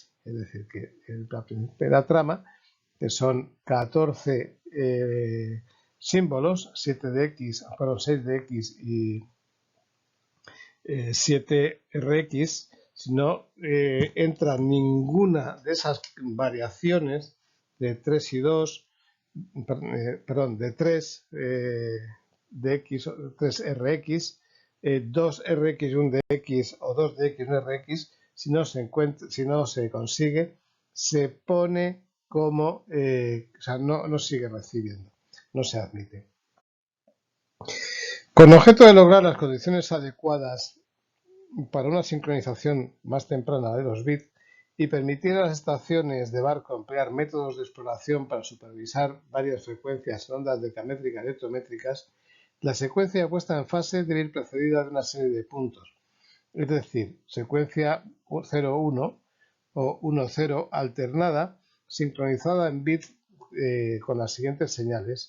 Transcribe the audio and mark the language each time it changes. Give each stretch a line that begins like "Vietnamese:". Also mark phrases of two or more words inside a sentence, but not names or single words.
Spanish: Es decir, que la primera trama, que son 14 símbolos, 6DX y 7RX, si no entra ninguna de esas variaciones de 3 y 2, de 3 DX, 3RX, 2RX y un DX o 2DX y un RX, si no se consigue, se pone como, o sea, no sigue recibiendo, no se admite. Con objeto de lograr las condiciones adecuadas para una sincronización más temprana de los bits y permitir a las estaciones de barco emplear métodos de exploración para supervisar varias frecuencias en ondas decamétricas y electrométricas, la secuencia de puesta en fase debe ir precedida de una serie de puntos, es decir, secuencia 0,1 o 1,0 alternada, sincronizada en bits con las siguientes señales.